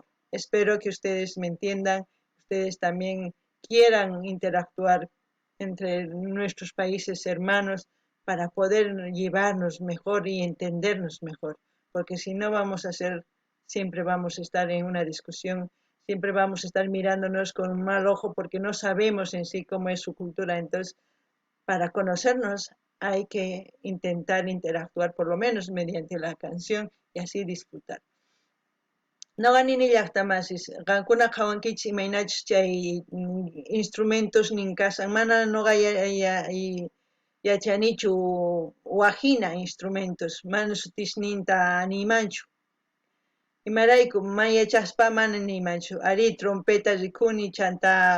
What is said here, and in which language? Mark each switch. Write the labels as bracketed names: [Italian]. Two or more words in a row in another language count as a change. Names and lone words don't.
[Spanish] Espero que ustedes me entiendan, ustedes también quieran interactuar entre nuestros países hermanos para poder llevarnos mejor y entendernos mejor, porque si no vamos a ser, siempre vamos a estar en una discusión, siempre vamos a estar mirándonos con un mal ojo porque no sabemos en sí cómo es su cultura. Entonces, para conocernos hay que intentar interactuar por lo menos mediante la canción y así disfrutar. [Quechua] Noqa nini llaqtamasis qankuna qhawankichis imaynachus chay instrumentos ninkasan mana noqa yachanichu wajina instrumentos mana sutishninta nimanchu imarayku mayachaspa mana nimanchu ari trompeta rikuni chanta